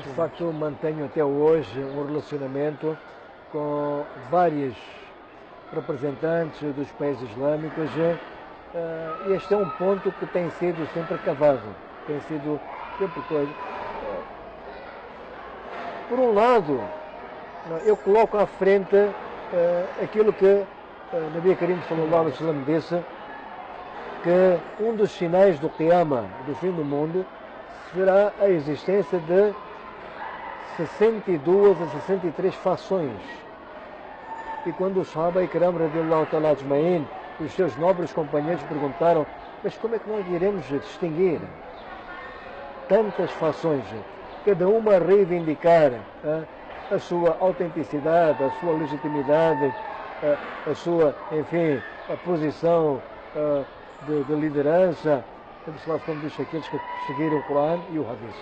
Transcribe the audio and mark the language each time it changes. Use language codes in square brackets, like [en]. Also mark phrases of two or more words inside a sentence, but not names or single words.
[pt] Eu, de facto, mantenho até hoje um relacionamento com vários representantes dos países islâmicos. Este é um ponto que tem sido sempre cavado, tem sido sempre coisa. Por um lado, eu coloco à frente aquilo que [ar] نبي كريم صلى الله عليه وسلم [pt] disse, que um dos sinais do Qiyamah, do fim do mundo, será a existência de 62 a 63 fações. E quando o [ar] صحابة إكرام رضي الله تعالى أجمعين, [pt] os seus nobres companheiros perguntaram: mas como é que nós iremos distinguir tantas fações? cada uma a reivindicar a sua autenticidade, a sua legitimidade, a sua, enfim, a posição de liderança, como diz aqueles que seguiram o Corão e o Hadith.